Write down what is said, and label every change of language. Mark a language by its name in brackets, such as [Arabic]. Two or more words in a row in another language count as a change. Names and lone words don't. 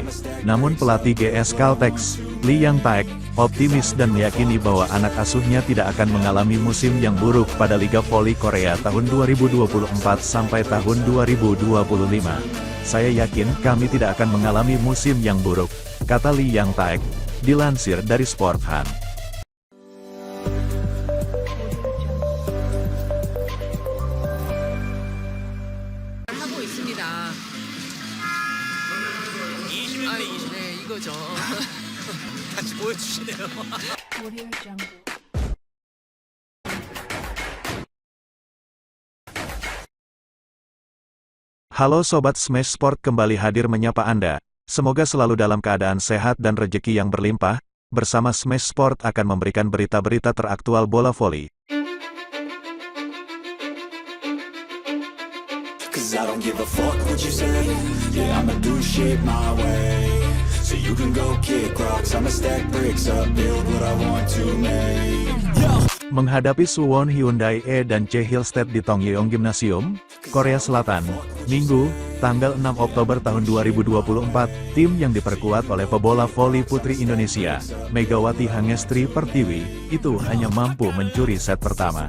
[Indonesian] Namun pelatih GS Caltex, Lee Yang Taek, optimis dan meyakini bahwa anak asuhnya tidak akan mengalami musim yang buruk pada Liga Voli Korea tahun 2024 sampai tahun 2025. Saya yakin kami tidak akan mengalami musim yang buruk, kata Lee Yang Taek, dilansir dari Sporthan. [Korean] 하고 있습니다. 20대 20. 네, 이거죠. 같이 보여주시네요. [Indonesian] Audio Jungle. Halo Sobat Smash Sport, kembali hadir menyapa Anda. Semoga selalu dalam keadaan sehat dan rezeki yang berlimpah. Bersama Smash Sport akan memberikan berita-berita teraktual bola voli. [English] Cause I don't give a fuck what you say. Yeah, I'ma do shit my way. So you can go kick rocks, I'ma stack bricks up, build what I want to make. Yo! [Indonesian] Menghadapi Suwon Hyundai E dan C Hillstead di Tongyeong Gymnasium, Korea Selatan, Minggu, tanggal 6 Oktober tahun 2024, tim yang diperkuat oleh pebola voli putri Indonesia, Megawati Hangestri Pertiwi, itu hanya mampu mencuri set pertama.